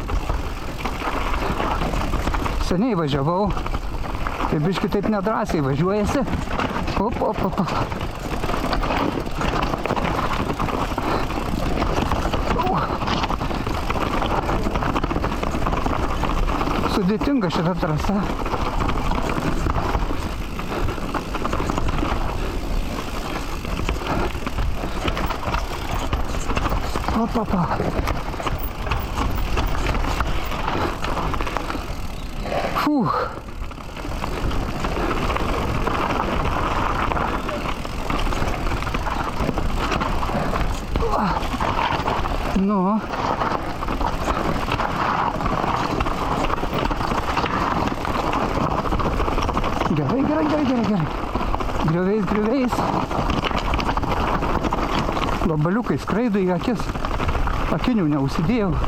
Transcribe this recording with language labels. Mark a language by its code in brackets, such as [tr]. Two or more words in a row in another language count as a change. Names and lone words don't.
[lt] Seniai važiavau. Tai biški taip nedrąsiai važiuojasi. Op. Sudėtinga šita trasa. Op. Фух. [ru] Ну. [lt] Gerai. Grioviais. Vabaliukai skraido į akis. Akinių neužsidėjau.